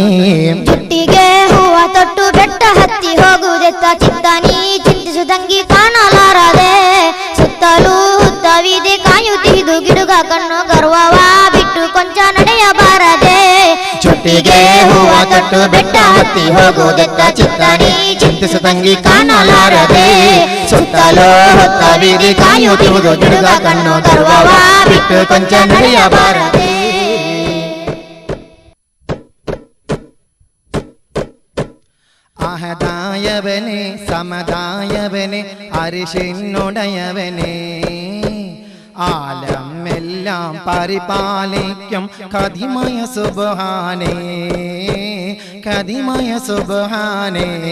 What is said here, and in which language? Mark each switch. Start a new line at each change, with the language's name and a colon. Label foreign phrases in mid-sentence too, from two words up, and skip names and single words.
Kannada: ಜುಟ್ಟಿಗೆ ಹೂವ ತೊಟ್ಟು ಬೆಟ್ಟ ಹತ್ತಿ ಹೋಗುವುದೆತ್ತ ಚಿತ್ತಾನಿ ಚಿಂತಿಸುದಂಗಿ ಕಾಣಲಾರದೆ ಸುತ್ತಲೂ ಹುತ್ತವಿದೆ ಕಾಯುತ್ತಿಹುದು ಗಿಡುಗ ಕಣ್ಣು ಗರ್ವವ ಬಿಟ್ಟು ಕೊಂಚ ನಡೆಯಬಾರದೆ ಜೊಟ್ಟಿಗೆ ಹೂವ ತೊಟ್ಟು ಬೆಟ್ಟ ಹತ್ತಿ ಹೋಗುವುದೆತ್ತ ಚಿತ್ತಾನಿ ಚಿಂತಿಸದಂಗಿ ಕಾಣಲಾರದೆ ಸುತ್ತಲೂ ಹುತ್ತವಿದೆ ಕಾಯುತ್ತಿಹುದು ಗಿಡುಗ ಕಣ್ಣು ಗರ್ವವ ಬಿಟ್ಟು ಕೊಂಚ ನಡೆಯಬಾರದೆ
Malayalam: അഹദായവനെ സമദായവനെ അരിശിന്നുടയവനെ ആലം എല്ലാം പരിപാലിക്കും കദിമയ സുബ്ഹാനേ കദിമയ സുബ്ഹാനേ